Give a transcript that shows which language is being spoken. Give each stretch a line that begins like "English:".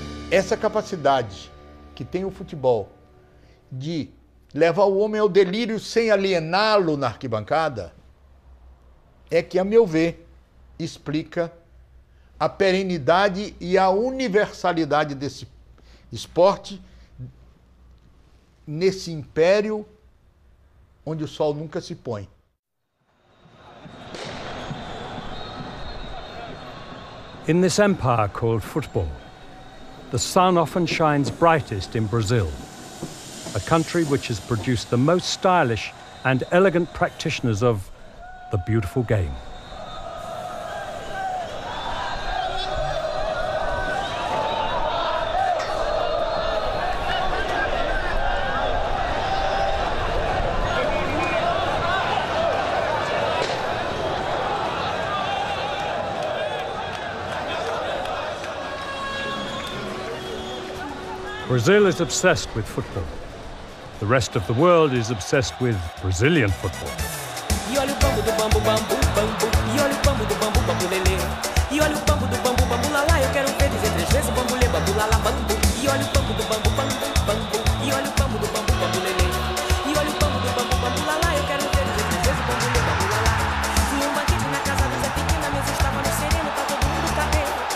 Portuguese: essa capacidade que tem o futebol de levar o homem ao delírio sem aliená-lo na arquibancada é que, a meu ver, explica a perenidade e a universalidade desse esporte nesse império onde o sol nunca se põe.
English: In this empire called football, the sun often shines brightest in Brazil, a country which has produced the most stylish and elegant practitioners of the beautiful game. Brazil is obsessed with football. The rest of the world is obsessed with Brazilian football.
Portuguese: E olha o bambu do bambu, bambu, bambu. E olha o bambu do bambu, bambu lelê. E olha o bambu do bambu, bambu lalá. Eu quero ver dizer 3 vezes bambu lê, bambu lalá, bambu. E olha o bambu do bambu, bambu, bambu. E olha o bambu do bambu, bambu lelê. E olha o bambu do bambu, bambu lalá. Eu quero ver dizer 3 vezes bambu lê, bambu lalá. Tinha banquete na casa do Zé Pequena, a mesa estava no sereno, tá todo mundo cabelo.